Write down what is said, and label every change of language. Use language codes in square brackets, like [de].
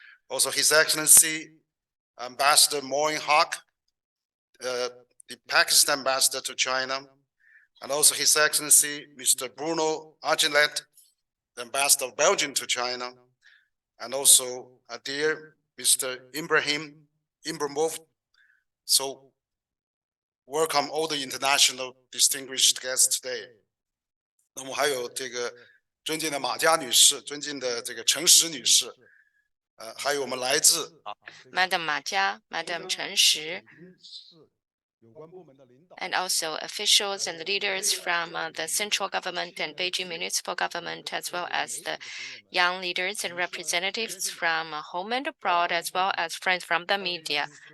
[en] Also, His Excellency Ambassador Moin Haq, the Pakistan ambassador to China, and also His Excellency Mr. Bruno Argelet, the ambassador of Belgium to China, and also dear Mr. Ibrahimov. So, welcome all the international distinguished guests today. [zh] 那么还有这个尊敬的马佳女士，尊敬的这个陈石女士，还有我们来自 [en] Madam Ma Jia, Madam Chen Shi, and also officials and leaders from the central government and Beijing municipal government, as well as the young leaders and representatives from home and abroad, as well as friends from the media.